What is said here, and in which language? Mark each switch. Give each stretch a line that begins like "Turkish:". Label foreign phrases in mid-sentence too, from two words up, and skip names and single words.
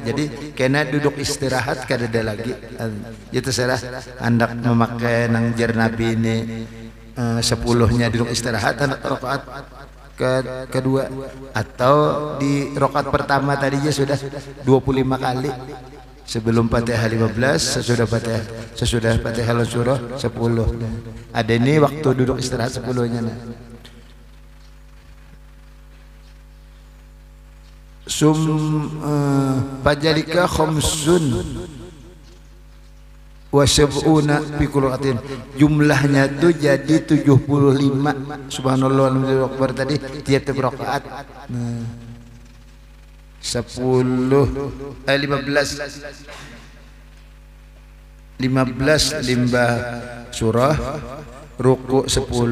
Banjar: Jadi kena duduk istirahat kada ada lagi. Itu serah hendak memakai nang jar Nabi ini 10-nya duduk istirahat hendak rakaat kedua atau di rakaat pertama tadinya sudah 25 kali sebelum Fatihah 15 sesudah Fatihah surah 10. Ada ini waktu duduk istirahat 10-nya.
Arabic: فذلك خمس وسبعون في كل ركعة
Banjar: jumlahnya itu jadi 75
Arabic: سبحان الله والحمد لله أكبر
Banjar: tadi tiap-tiap rakaat. 15 limbah surah ruku 10